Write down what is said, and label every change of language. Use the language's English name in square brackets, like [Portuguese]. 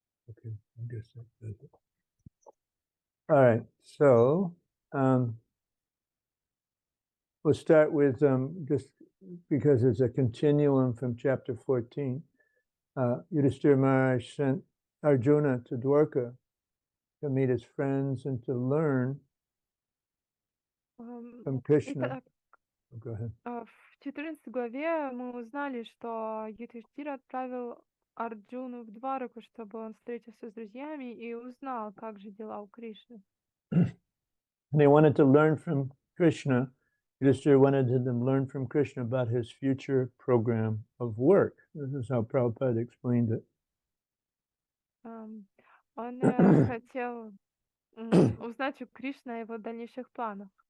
[English] Okay, I guess that does it. All right, so we'll start with just because it's a continuum from chapter 14. Yudhishthira Maharaj sent Arjuna to Dwarka to meet his friends and to learn from Krishna. [Russian] Итак, [English] Go ahead. [Russian] в 14 главе мы узнали, что Юдхиштира отправил Арджуну в Двараку, чтобы он встретился с друзьями и узнал, как же дела у Кришны. [English] They wanted to learn from Krishna. Yudhishthira wanted them to learn from Krishna about his future program of work. This is how Prabhupada explained it. [Russian] Он хотел узнать у Кришны о его дальнейших планах.